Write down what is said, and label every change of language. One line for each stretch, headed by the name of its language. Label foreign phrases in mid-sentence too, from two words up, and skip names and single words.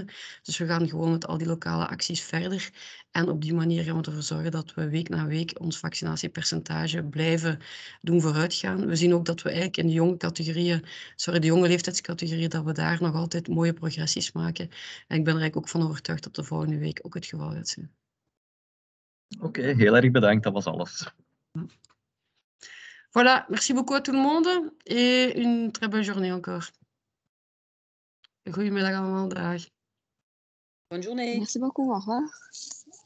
Dutch: Dus we gaan gewoon met al die lokale acties verder. En op die manier gaan we ervoor zorgen dat we week na week ons vaccinatiepercentage blijven doen vooruitgaan. We zien ook dat we eigenlijk in de jonge categorieën, de jonge leeftijdscategorieën, dat we daar nog altijd mooie progressies maken. En ik ben er eigenlijk ook van overtuigd dat de volgende week ook het geval gaat zijn. Oké, heel erg bedankt. Dat was alles.
French: Voilà, merci beaucoup à tout le monde et une très bonne journée encore.
Dutch: Goedemiddag allemaal, dag.
French: Bonne journée. Merci beaucoup, au revoir.